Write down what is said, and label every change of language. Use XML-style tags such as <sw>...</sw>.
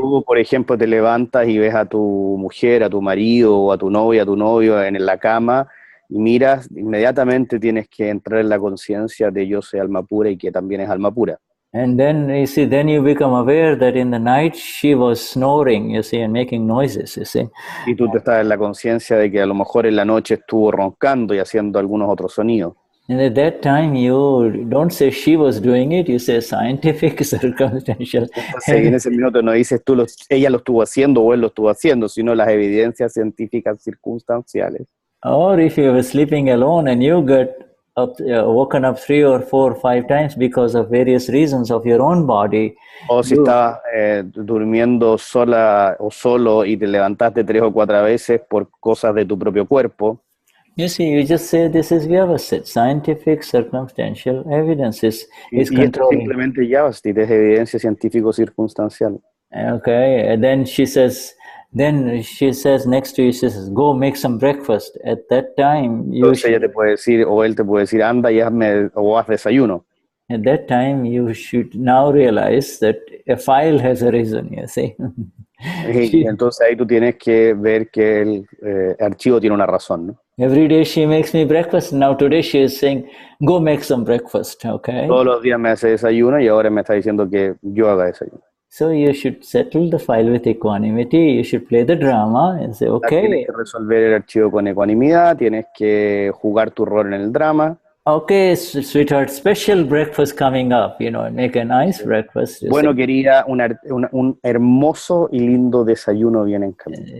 <es>Tú, por ejemplo, te levantas y ves a tu mujer, a tu marido o a tu novia, a tu novio en la cama y miras, inmediatamente tienes que entrar en la conciencia de yo soy alma pura y que también es alma pura.</es> <en>And then you see, then you become aware that in the night she was snoring, you see, and making noises, you see.</en> <es>Y tú te estás en la conciencia de que a lo mejor en la noche estuvo roncando y haciendo algunos otros sonidos.</es> <en>And at that time, you don't say she was doing it, you say scientific, circumstantial.</en> <es>Entonces, en ese minuto no dices ella lo estuvo haciendo o él lo estuvo haciendo, sino las evidencias científicas circunstanciales.</es> <en>Or if you were sleeping alone and you get woken up 3 or 4 or 5 times because of various reasons of your own body.</en> <es>O si estabas durmiendo sola o solo y te levantaste 3 o 4 veces por cosas de tu propio cuerpo.</es> <en>You see, you just say this is Vyavasit, scientific circumstantial evidence is controlling.</en> <es>Simplemente Vyavasit, es evidencia científico-circunstancial.</es> <en>Okay, and then she says next to you, she says, go make some breakfast. At that time,</en> <es>entonces ella te puede decir, o él te puede decir, anda y haz desayuno.</es> <en>At that time, you should now realize that a file has a reason, you see.</en> <es>Y entonces ahí tú tienes que ver que el archivo tiene una razón, ¿no?</es> <en>Every day she makes me breakfast. Now today she is saying, go make some breakfast, okay?</en> <es>Todos los días me hace desayuno y ahora me está diciendo que yo haga desayuno.</es> <en>So you should settle the file with equanimity. You should play the drama and say, okay.</en> <es>Tienes que resolver el archivo con ecuanimidad, tienes que jugar tu rol en el drama.</es> <en>Okay, sweetheart, special breakfast coming up, make a nice breakfast.</en> <es>Bueno, quería un hermoso y lindo desayuno bien en camino.</es>